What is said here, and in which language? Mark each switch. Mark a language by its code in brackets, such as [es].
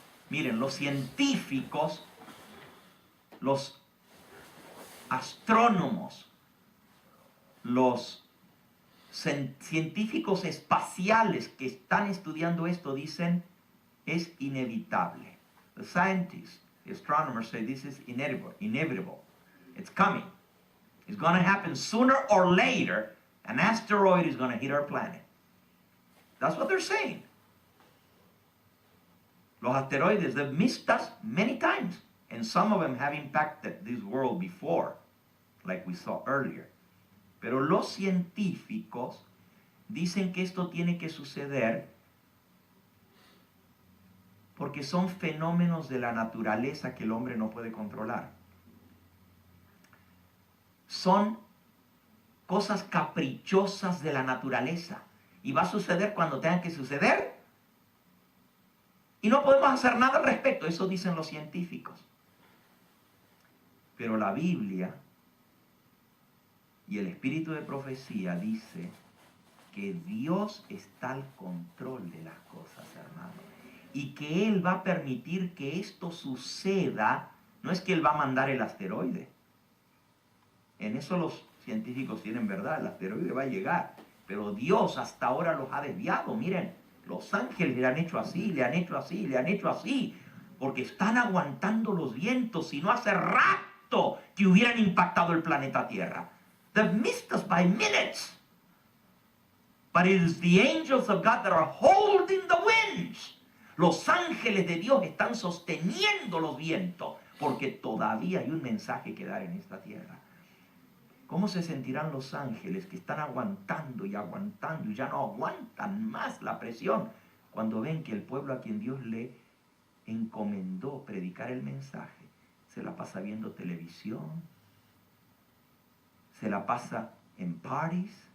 [es] Miren, los científicos, los astrónomos, los científicos espaciales que están estudiando esto dicen es inevitable. [en] The scientists, the astronomers say this is inevitable. It's coming. It's going to happen sooner or later. An asteroid is going to hit our planet. That's what they're saying. [es] Los asteroides, [en] they've missed us many times. And some of them have impacted this world before, like we saw earlier. [es] Pero los científicos dicen que esto tiene que suceder porque son fenómenos de la naturaleza que el hombre no puede controlar. Son cosas caprichosas de la naturaleza. Y va a suceder cuando tenga que suceder. Y no podemos hacer nada al respecto. Eso dicen los científicos. Pero la Biblia y el espíritu de profecía dice que Dios está al control de las cosas, hermano. Y que Él va a permitir que esto suceda. No es que Él va a mandar el asteroide. En eso los científicos tienen verdad. El asteroide va a llegar. Pero Dios hasta ahora los ha desviado. Miren, los ángeles le han hecho así, le han hecho así, le han hecho así. Porque están aguantando los vientos. Si no hace rato que hubieran impactado el planeta Tierra. [en] They've missed us by minutes. But it is the angels of God that are holding the winds. [es] Los ángeles de Dios están sosteniendo los vientos. Porque todavía hay un mensaje que dar en esta tierra. ¿Cómo se sentirán los ángeles que están aguantando y ya no aguantan más la presión cuando ven que el pueblo a quien Dios le encomendó predicar el mensaje se la pasa viendo televisión, se la pasa en parties?